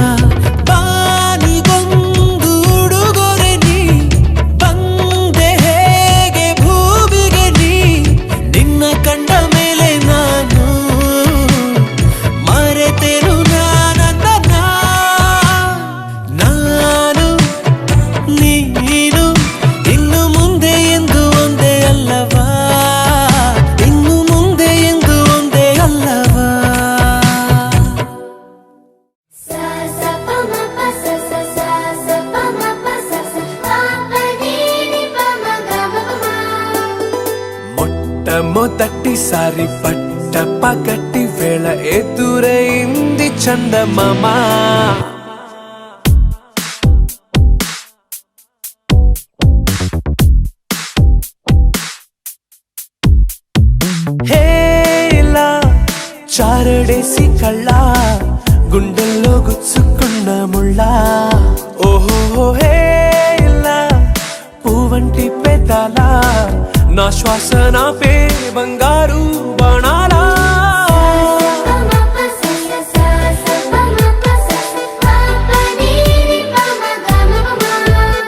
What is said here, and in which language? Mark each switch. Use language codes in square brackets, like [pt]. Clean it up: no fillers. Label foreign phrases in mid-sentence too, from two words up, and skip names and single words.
[kn] ಬಾನಿಗೊಂದು ಉಡುಗೊರೆ ನೀ ಬಂದೆ ಹೇಗೆ ಭೂಮಿಗೆ ನೀ ನಿನ್ನ ಕಂಡ ಮೇಲೆ ನಾನು ಮರೆತೆನು ನಾನನ್ನ ನಾನು ನೀನು ಇನ್ನು ಮುಂದೆ ಎಂದು ಒಂದೇ ಅಲ್ಲವಾ ಇನ್ನು ಮುಂದೆ ಎಂದು ಒಂದೇ ಅಲ್ಲವಾ sa sa pa ma pa sa sa sa sa pa ma pa sa sa pa pa ni ni pa ma ga ma pa ma [te] మొట్టమొదటి సారి పట్ట పగటి వేళ ఎదురైంది చందమామ హేలా చారడేసి కళ్ళ గుండెల్లో గుచ్చుకున్న ముళ్ళ ఓహో హేలా పువ్వంటి పెదాల నా శ్వాస నా పే బంగారు బాణాలా pa ma pa sa sa sa sa pa ma pa sa sa pa pa ni ni pa ma ga ma pa ma